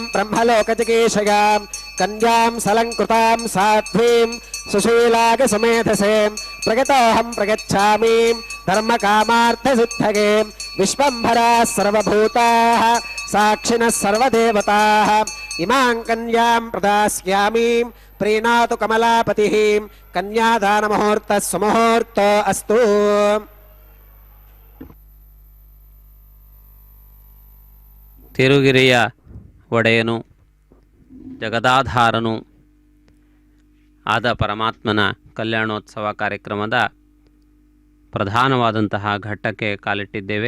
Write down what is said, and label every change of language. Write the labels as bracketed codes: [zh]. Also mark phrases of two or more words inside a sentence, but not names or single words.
[sa] ಬ್ರಹ್ಮಲೋಕಜಿಗೀಷಯಾಂ ಕನ್ಯಾಂ ಸಲಂಕೃತಾಂ ಸಾಧ್ವೀಂ ಸುಶೀಲಾಗ ಸಮೇಧಸೇ ಪ್ರಗತೋಹಂ ಪ್ರಗಚ್ಛಾಮಿ ಧರ್ಮಕಾಮಾರ್ಥ ಸಿದ್ಧಗೆ ವಿಶ್ವಂಭರಾಃ ಸರ್ವಭೂತಾಃ ಸಾಕ್ಷಿನಃ ಸರ್ವದೇವತಾಃ ಇಮಾಂ ಕನ್ಯಾಂ ಪ್ರದಾಸ್ಯಾಮಿ ಪ್ರೀಣಾತು ಕಮಲಾಪತಿಃ ಕನ್ಯಾದಾನ ಮುಹೂರ್ತಃ ಸುಮುಹೂರ್ತೋ ಅಸ್ತು [kn] ತಿರುಗಿರಿಯ ಒಡೆಯನು ಜಗದಾಧಾರನು ಆದ ಪರಮಾತ್ಮನ ಕಲ್ಯಾಣೋತ್ಸವ ಕಾರ್ಯಕ್ರಮದ ಪ್ರಧಾನವಾದಂತಹ ಘಟ್ಟಕ್ಕೆ ಕಾಲಿಟ್ಟಿದ್ದೇವೆ.